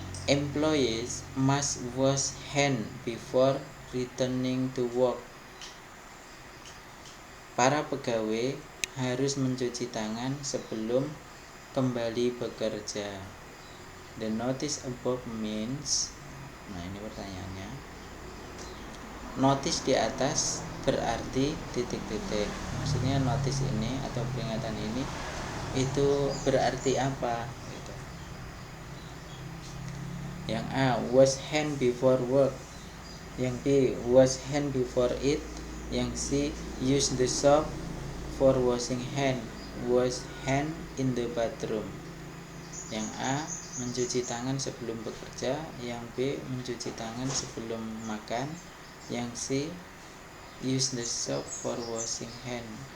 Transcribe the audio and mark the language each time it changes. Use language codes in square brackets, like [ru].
[en] Employees must wash hand before returning to work. [id] Para pegawai harus mencuci tangan sebelum kembali bekerja. [en] The notice above means. [id] Nah, ini pertanyaannya. Notice di atas berarti titik-titik. Maksudnya notice ini atau peringatan ini itu berarti apa gitu. Yang A, [en] wash hand before work. [id] Yang B, [en] wash hand before eat. [id] Yang C, [en] use the soap for washing hand. Wash hand in the bathroom. [id] Yang A, mencuci tangan sebelum bekerja. Yang B, mencuci tangan sebelum makan. Yang C, [en] use the soap for washing hand.